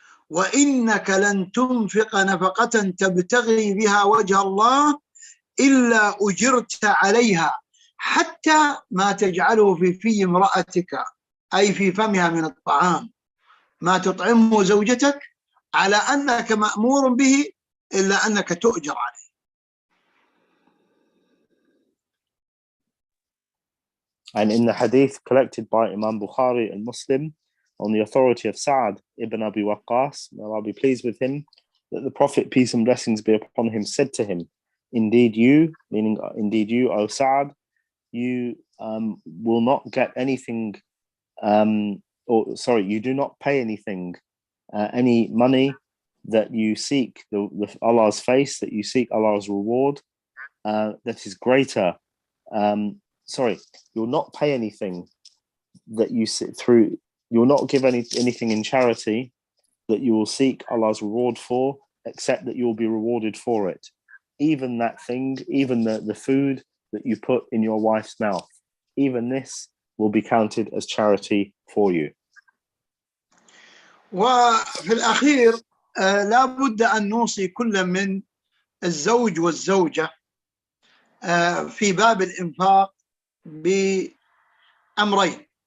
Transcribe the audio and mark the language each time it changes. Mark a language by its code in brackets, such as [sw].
[ar] وإنك لن تنفق نفقة تبتغي بها وجه الله إلا أجرت عليها حتى ما تجعله في امرأتك، أي في فمها من الطعام، ما تطعمه زوجتك، على أنك مأمور به إلا أنك تؤجر عليه. [en] And in the hadith collected by Imam Bukhari and Muslim on the authority of Sa'ad ibn Abi Waqqas, may Allah be pleased with him, that the Prophet, peace and blessings be upon him, said to him, indeed you, O Sa'ad, you will not get anything, you do not pay anything, any money that you seek Allah's face, that you seek Allah's reward, that is greater. You'll not pay anything that you sit through. You will not give anything in charity that you will seek Allah's reward for, except that you will be rewarded for it. Even that thing, even the food that you put in your wife's mouth, even this will be counted as charity for you. [ar] وفي الأخير لا بد أن نوصي كل من الزوج والزوجة في باب الإنفاق بأمرين: